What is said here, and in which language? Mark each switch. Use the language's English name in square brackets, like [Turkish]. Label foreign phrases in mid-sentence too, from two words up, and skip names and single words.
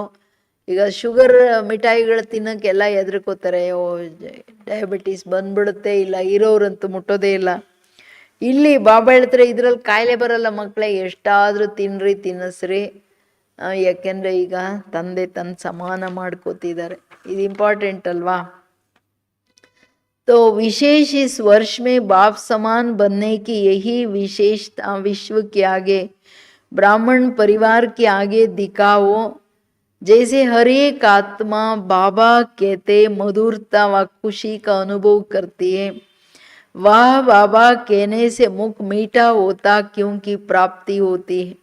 [Kannada] ಈಗ ಶುಗರ್ ಮಿಠಾಯಿಗಳು ತಿನ್ನೋಕ್ಕೆಲ್ಲ ಹೆದರ್ಕೋತಾರೆ, ಡಯಾಬಿಟೀಸ್ ಬಂದ್ಬಿಡುತ್ತೆ, ಇಲ್ಲ ಇರೋರಂತೂ ಮುಟ್ಟೋದೇ ಇಲ್ಲ. ಇಲ್ಲಿ ಬಾಬಾ ಹೇಳ್ತಾರೆ, ಇದರಲ್ಲಿ ಕಾಯಿಲೆ ಬರಲ್ಲ ಮಕ್ಕಳೇ, ಎಷ್ಟಾದರೂ ತಿನ್ನಿರಿ, ತಿನ್ನಿಸ್ರಿ. ಯಾಕೆಂದರೆ ಈಗ ತಂದೆ ತನ್ನ ಸಮಾನ ಮಾಡ್ಕೋತಿದ್ದಾರೆ. ಇದು ಇಂಪಾರ್ಟೆಂಟ್ ಅಲ್ವಾ? [Hindi] तो विशेष इस वर्ष में बाप समान बनने की यही विशेषता विश्व के आगे, ब्राह्मण परिवार के आगे दिखाओ. जैसे हर एक आत्मा बाबा कहते मधुरता व खुशी का अनुभव करती है, वह बाबा कहने से मुख मीठा होता क्योंकि प्राप्ति होती है.